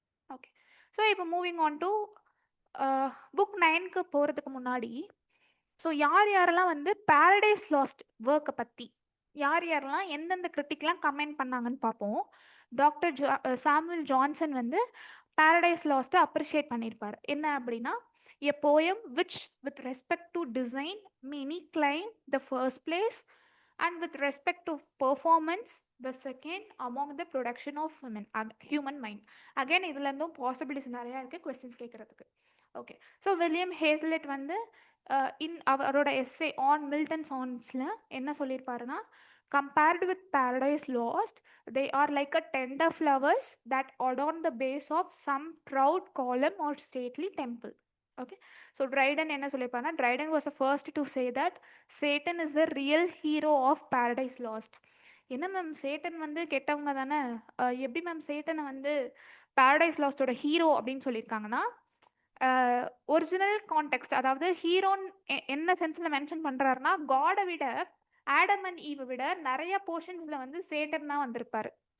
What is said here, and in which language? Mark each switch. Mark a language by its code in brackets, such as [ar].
[ta] Okay, so இப்போ moving on to book 9க்கு போகிறதுக்கு முன்னாடி, ஸோ யார் யாரெல்லாம் வந்து பாரடைஸ் லாஸ்ட் ஒர்க்கை பற்றி யார் யாரெல்லாம் எந்தெந்த கிரிட்டிக்லாம் கமெண்ட் பண்ணாங்கன்னு பார்ப்போம். டாக்டர் சாமுவல் ஜான்சன் வந்து பாரடைஸ் லாஸ்ட்டை அப்ரிஷியேட் பண்ணியிருப்பார். என்ன அப்படின்னா, [en] A poem which with respect to design many claim the first place and with respect to performance the second among the production of human mind. [ta] Again இதுலேருந்தும் possibilities நிறையா இருக்குது questions கேட்குறதுக்கு. Okay, so William ஹேஸ்லெட் வந்து அவரோட essay on Milton சான்ஸில் என்ன சொல்லியிருப்பாருன்னா, [en] compared with paradise lost they are like a tender flowers that adorn the base of some proud column or stately temple. Okay, so Dryden [ta] என்ன சொல்லியிருப்பாருன்னா, [en] Dryden was the first to say that Satan is the real hero of paradise lost. [ta] என்ன ma'am, Satan வந்து கெட்டவங்க தானே, எப்படி ma'am சேட்டனை வந்து Paradise லாஸ்டோட hero அப்படின்னு சொல்லியிருக்காங்கன்னா, original contact, அதாவது ஹீரோன் என்ன சென்ஸில் மென்ஷன் பண்ணுறாருன்னா, காடை விட ஆடம் அண்ட் ஈவை விட நிறைய போர்ஷன்ஸில் வந்து சேட்டன் தான் வந்திருப்பாரு.